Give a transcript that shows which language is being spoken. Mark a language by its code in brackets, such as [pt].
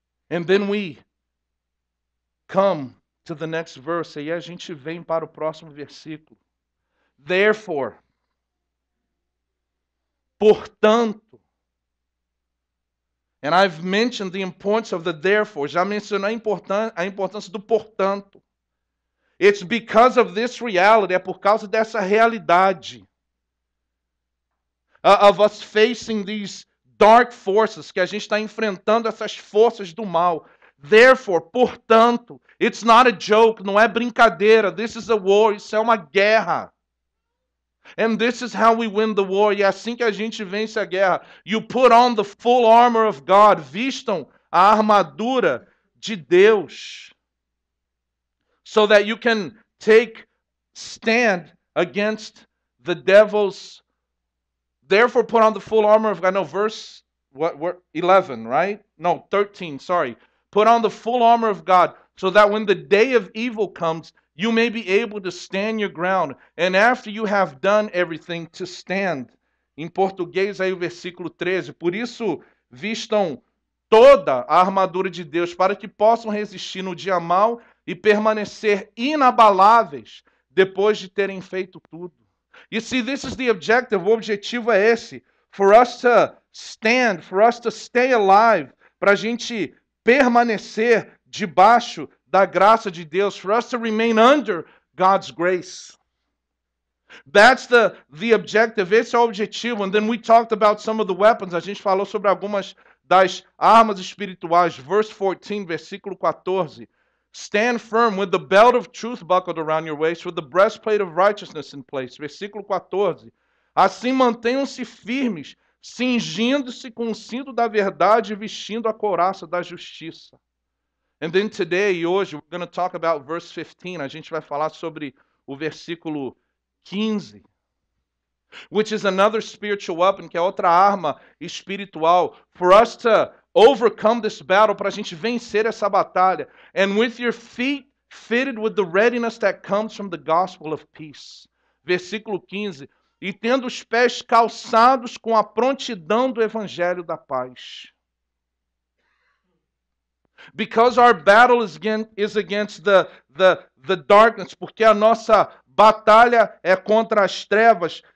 [en] And then we come to the next verse. [pt] E a gente vem para o próximo versículo. [en] Therefore, [pt] portanto, [en] And I've mentioned the importance of the therefore. [pt] Já mencionei a importância do portanto. [en] It's because of this reality, [pt] é por causa dessa realidade [en] of us facing these dark forces, [pt] que a gente está enfrentando essas forças do mal. [en] Therefore, [pt] portanto, [en] it's not a joke, [pt] não é brincadeira. [en] This is a war, [pt] isso é uma guerra. [en] And this is how we win the war. [pt] E é assim que a gente vence a guerra. [en] You put on the full armor of God. [pt] Vistam a armadura de Deus. [en] So that you can stand against the devil's. Therefore put on the full armor of God. No, verse 11, right? No, 13, sorry. Put on the full armor of God so that when the day of evil comes, you may be able to stand your ground. And after you have done everything, to stand. [pt] Em português, aí o versículo 13. Por isso, vistam toda a armadura de Deus para que possam resistir no dia mau e permanecer inabaláveis depois de terem feito tudo. [en] You see, this is the objective. [pt] O objetivo é esse. [en] For us to stand, for us to stay alive, [pt] para a gente permanecer debaixo da graça de Deus, [en] for us to remain under God's grace. That's the objective. [pt] Esse é o objetivo. [en] And then we talked about some of the weapons. [pt] A gente falou sobre algumas das armas espirituais. [en] Verse 14, [pt] versículo 14. [en] Stand firm with the belt of truth buckled around your waist, with the breastplate of righteousness in place. [pt] Versículo 14. Assim mantenham-se firmes, cingindo-se com o cinto da verdade e vestindo a couraça da justiça. [en] And then today, [pt] hoje, [en] we're going to talk about verse 15. [pt] A gente vai falar sobre o versículo 15. [en] Which is another spiritual weapon, [pt] que é outra arma espiritual. [en] For us to overcome this battle, [pt] para a gente vencer essa batalha. [en] And with your feet fitted with the readiness that comes from the gospel of peace. [pt] Versículo 15. E tendo os pés calçados com a prontidão do evangelho da paz. [en] Because our battle is against the darkness, [pt] porque a nossa batalha é contra as trevas.